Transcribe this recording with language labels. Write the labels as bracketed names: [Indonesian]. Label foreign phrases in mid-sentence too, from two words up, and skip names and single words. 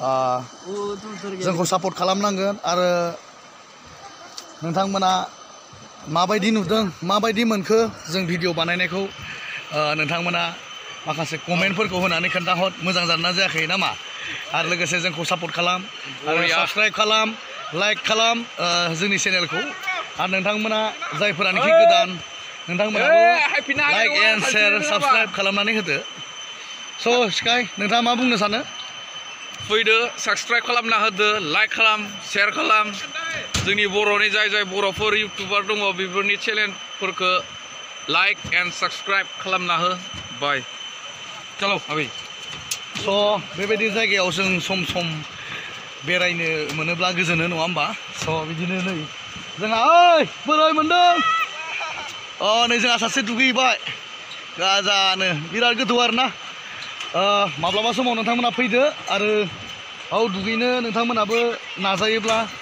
[Bodo] जोंखौ सापर्ट खालामनांगोन आरो नोंथांमोना माबायदि नुदों माबायदि मोनखो जों भिडिअ बानायनायखौ नोंथांमोना माखासे कमेन्टफोरखौ होनानै खोन्थाहर मोजां जादोंना जायाखै नामा आरो लोगोसे जोंखौ सापर्ट खालाम आरो साबस्क्राइब खालाम लाइक खालाम जोंनि चेनेलखौ आरो नोंथांमोना जायफोरानोखि गोदान नोंथांमोनाबो [English] like and share [Bodo] साबस्क्राइब खालामनानै होदो स' स्काई नोंथाङा मा बुंनो सानो फैदो साबस्क्राइब खालामना होदो लाइक खालाम शेयार खालाम जोंनि बर'नि जाय बर'फोर इउटुबार दङ बेफोरनि चेनेलफोरखौ [English] like and subscribe [Bodo] खालामना हो बाय [Hindi] चलो अभी [Bodo] स' बेबायदि जायगायाव जों सम सम बेरायनो मोनोब्ला गोजोनो नङा होमबा स' बिदिनो नै जोंहा ओइ बोरै मोनदों नै जोंहा सासे दुगैबाय गाजानो बिराद गोथौ आरोना माब्लाबा समाव नोंथांमोना फैदो आरो दुगैनो नोंथांमोनाबो नाजायोब्ला